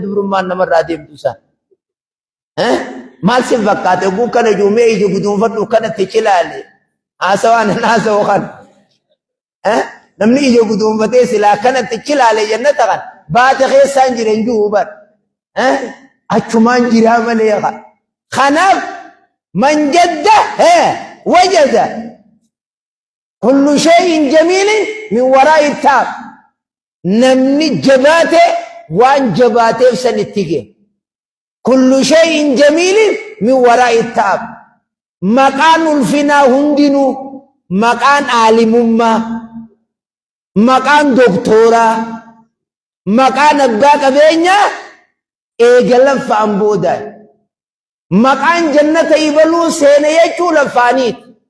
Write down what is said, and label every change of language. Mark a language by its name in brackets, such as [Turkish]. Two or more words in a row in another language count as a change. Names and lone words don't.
[Oromo] dubrummaan namarraa deemtu isaa maal si fakkaate yogguu kana juumee ija guduunfadhu kanatti cilaale haasawaan haasawoo kan namni ija guduunfatee silaa kanatti cilaale jannata kan baate keessaan jiren juuban achumaan jiraa malee [Arabic] kanaaf من جد وجد كل شيء جميل من وراء التعب [Oromo] namni jabaate waan jabaateef san itti gee [Arabic] كل شيء جميل من وراء التعب [Oromo] maqaan ulfinaa hundinuu maqaan aalimummaa maqaan doktooraa maqaan abbaa qabeenyaa eega laffaan boodaan maqaan jannata ibaluu seene jechuu laffaaniiti